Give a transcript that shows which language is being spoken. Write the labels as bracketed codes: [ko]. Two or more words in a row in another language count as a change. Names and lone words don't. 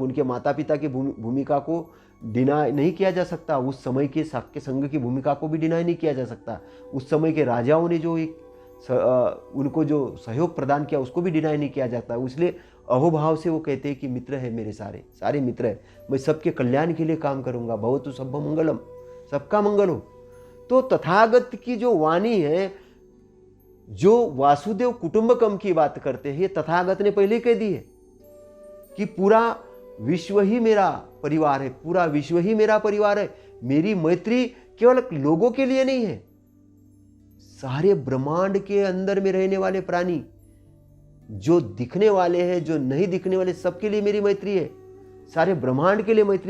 [hi] उनके माता पिता की भूमिका को डिनाई नहीं किया जा सकता, उस समय के शाक्य संघ की भूमिका को भी डिनाई नहीं किया जा सकता। उस समय के राजाओं ने जो उनको जो सहयोग प्रदान किया, उसको भी डिनाई नहीं किया जाता। इसलिए अहोभाव से वो कहते हैं कि मित्र है मेरे, सारे सारे मित्र है, मैं सबके कल्याण के लिए काम करूंगा, [pi] भवतु सब्ब मंगलम, [hi] सबका मंगल हो। तो तथागत की जो वाणी है, जो [sa] वासुदेव कुटुंबकम [hi] की बात करते हैं, तथागत ने पहले कह दी है कि पूरा विश्व ही मेरा परिवार है, पूरा विश्व ही मेरा परिवार है। मेरी मैत्री केवल लोगों के लिए नहीं है, सारे ब्रह्मांड के अंदर में रहने वाले प्राणी, जो दिखने वाले हैं, जो नहीं दिखने वाले, सबके लिए मेरी मैत्री है, सारे ब्रह्मांड के लिए मैत्री है।